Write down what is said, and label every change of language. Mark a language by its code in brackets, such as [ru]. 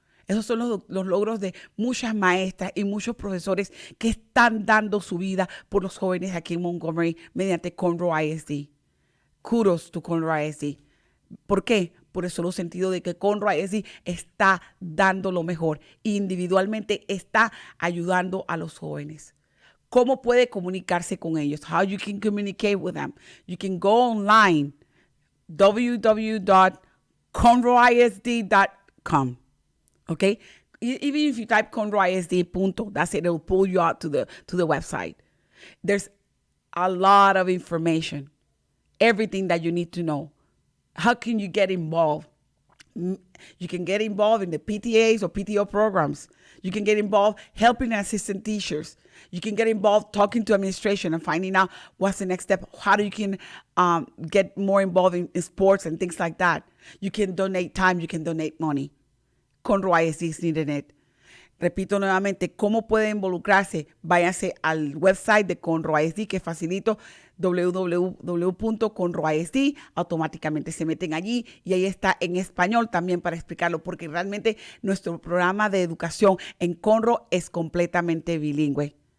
[es] Esos son los logros de muchas maestras y muchos profesores que están dando su vida por los jóvenes aquí en Montgomery mediante Conroe ISD. [en] Kudos to Conroe ISD. [es] ¿Por qué? Por el solo sentido de que Conroe ISD está dando lo mejor. Individualmente está ayudando a los jóvenes. ¿Cómo puede comunicarse con ellos? [en] How you can communicate with them. You can go online, www.conroeisd.com. Okay? Even if you type conroeisd, that's it. It'll pull you out to the website. There's a lot of information. Everything that you need to know. How can you get involved? You can get involved in the PTAs or PTO programs. You can get involved helping assistant teachers. You can get involved talking to administration and finding out what's the next step, how you can get more involved in sports and things like that. You can donate time, you can donate money. Conroe ISD is needing it. [es] Repito nuevamente, ¿cómo puede involucrarse? Váyase al website de Conroe ISD, que es facilito, www.conroeisd. Automáticamente se meten allí y ahí está en español también para explicarlo, porque realmente nuestro programa de educación en Conroe es completamente bilingüe.